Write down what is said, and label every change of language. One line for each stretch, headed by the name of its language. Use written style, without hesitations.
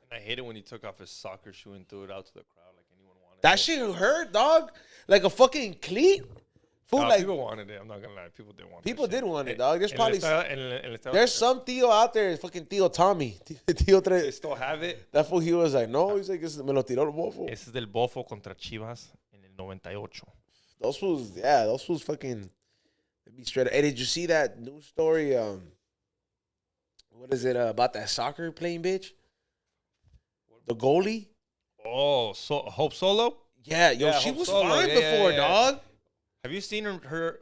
English: I hate it when he took off his soccer shoe and threw it out to the crowd like anyone wanted that shit hurt, dog. Like a fucking cleat. Fool, no, like, people wanted it. I'm not gonna lie. People did want it. People did want it, dog. There's probably there's there's some Tío out there, fucking Tío Tommy. Tío They still have it. That fool, he was like, no, he's like,
Spanish: me lo tiró el Bofo. Ese es del Bofo contra Chivas en el 98.
English: Those fools fucking be straight. Hey, did you see that news story? What is it about that soccer playing bitch? The goalie? Oh, Hope Solo? Yeah, yo, she Hope was Solo. fine before, dog. Have you seen her?